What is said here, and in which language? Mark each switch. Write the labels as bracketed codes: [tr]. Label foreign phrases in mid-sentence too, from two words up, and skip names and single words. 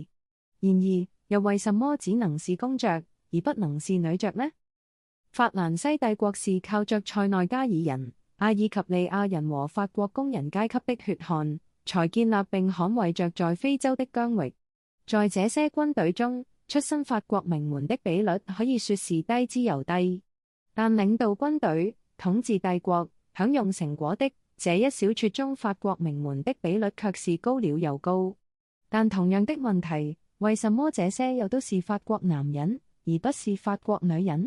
[zh] 然而，又為什麼只能是公爵，而不能是女爵呢？法蘭西帝國是靠着塞內加爾人、阿爾及利亞人和法國工人階級的血汗，才建立並捍衛着在非洲的疆域。在這些軍隊中，出身法國名門的比率可以說是低之又低，但領導軍隊、統治帝國、享用成果的這一小撮中，法國名門的比率卻是高了又高。但同樣的問題，為什麼這些又都是法國男人，而不是法國女人？